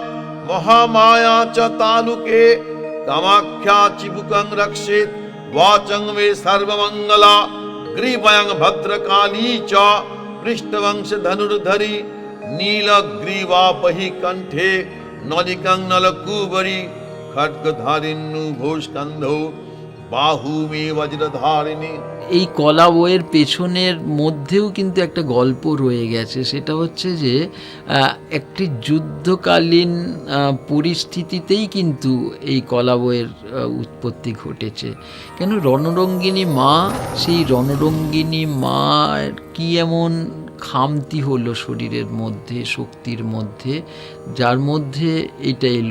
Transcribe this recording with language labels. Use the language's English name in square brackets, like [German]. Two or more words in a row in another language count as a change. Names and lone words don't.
[Sanskrit] महामाया च तालुके कामाख्या चिबुकं रक्षेत् वाचं मे सर्वमङ्गला ग्रीवायां भद्रकाली च पृष्ठवंश धनुर्धरी नीलग्रीवापहि कण्ठे नलिकं नलकूबरी खड्गधारिण्युभो स्कन्धौ बाहु मे वज्रधारिणी। [Bangla] এই কলা বইয়ের পেছনের মধ্যেও কিন্তু একটা গল্প রয়ে গেছে। সেটা হচ্ছে যে একটি যুদ্ধকালীন পরিস্থিতিতেই কিন্তু এই কলা বইয়ের উৎপত্তি ঘটেছে। কেন রণরঙ্গিনী মা, সেই রণরঙ্গিনী মার কি এমন খামতি হলো শরীরের মধ্যে, শক্তির মধ্যে, যার মধ্যে এটা এলো।